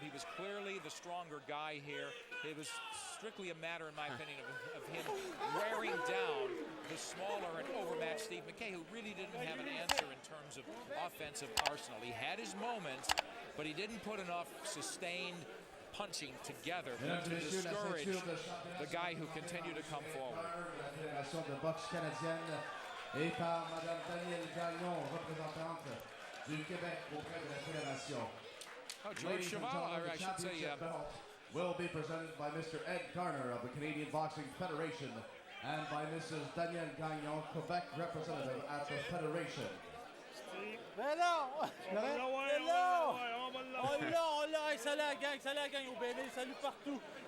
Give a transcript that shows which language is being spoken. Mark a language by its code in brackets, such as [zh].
[en] He was clearly the stronger guy here. It was strictly a matter, in my opinion, of him wearing down the smaller and overmatched Steve Mackay, who really didn't have an answer in terms of offensive arsenal. He had his moments, but he didn't put enough sustained punching together to discourage the guy who continued to come forward. [fr] La Fédération de boxe canadienne et par Madame Danielle Gagnon, représentante du Québec auprès de la Fédération. [en] Oh, George Cheval, I should say, will be presented by Mr. Ed Garner of the Canadian Boxing Federation and by Mrs. Danielle Gagnon, Quebec representative at the Federation. Hello! Hello! [fr] On l'a, ça la gang, au bébé, salut partout.